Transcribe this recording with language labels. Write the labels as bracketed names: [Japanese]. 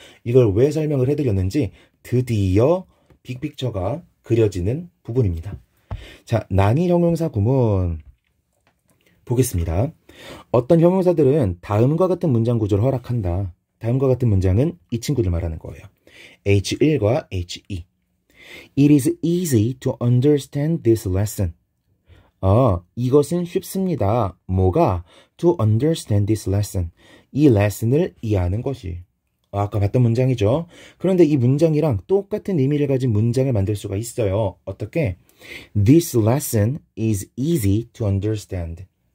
[Korean] 이걸 왜 설명을 해드렸는지 드디어 빅픽처가 그려지는 부분입니다. 자, 난이 형용사 구문 보겠습니다. 어떤 형용사들은 다음과 같은 문장 구조를 허락한다. 다음과 같은 문장은 이 친구를 말하는 거예요. H1과 H2. [English] It is easy to understand this lesson. [Korean] 이것은 쉽습니다. 뭐가? [English] To understand this lesson. [Korean] 이 레슨을 이해하는 것이. 아까 봤던 문장이죠. 그런데 이 문장이랑 똑같은 의미를 가진 문장을 만들 수가 있어요. 어떻게? [English] This lesson is easy to understand.